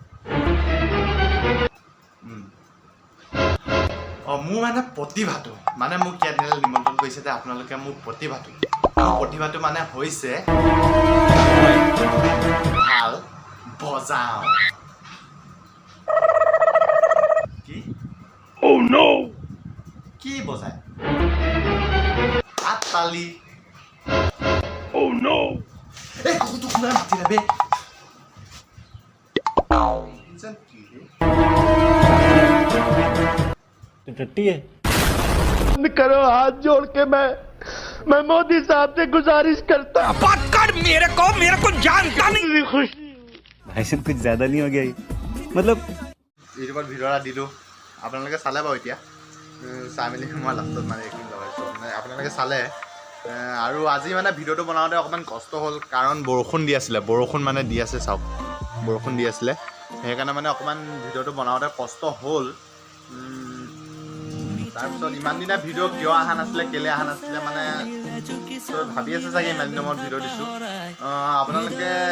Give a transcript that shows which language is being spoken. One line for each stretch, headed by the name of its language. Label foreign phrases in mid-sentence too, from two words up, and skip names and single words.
Assamese: মোৰ মানে প্ৰতিভাটো মানে মোক ইয়াত নিমন্ত্ৰণ কৰিছে যে আপোনালোকে মোৰ প্ৰতিভাটো মানে হৈছে ভাল বজাওঁ কি বজায় আতালি এই কুকুৰটো কোনে মাতিলে বে
Hindi: टट्टी है करो हाथ जोड़ के मैं मोदी साहब से गुजारिश करता बात कर मेरे को जानता नहीं भाई साहब कुछ ज्यादा नहीं हो गया ये मतलब
Assamese: ইউটিউবত ভিডিঅ' এটা দিলোঁ আপোনালোকে চালে বাৰু এতিয়া চাই মেলি মই লাষ্টত মানে এইখিনি লগাইছোঁ মানে আপোনালোকে চালে আৰু আজি মানে ভিডিঅ'টো বনাওঁতে অকণমান কষ্ট হ'ল কাৰণ বৰষুণ দি আছিলে চাওক বৰষুণ দি আছিলে সেইকাৰণে মানে অকণমান ভিডিঅ'টো বনাওঁতে কষ্ট হ'ল তাৰপিছত ইমান দিনা ভিডিঅ' কিয় অহা নাছিলে কেলৈ অহা নাছিলে মানে ভাবি আছে চাগে ইমান দিনৰ মূৰত ভিডিঅ' দিছোঁ আপোনালোকে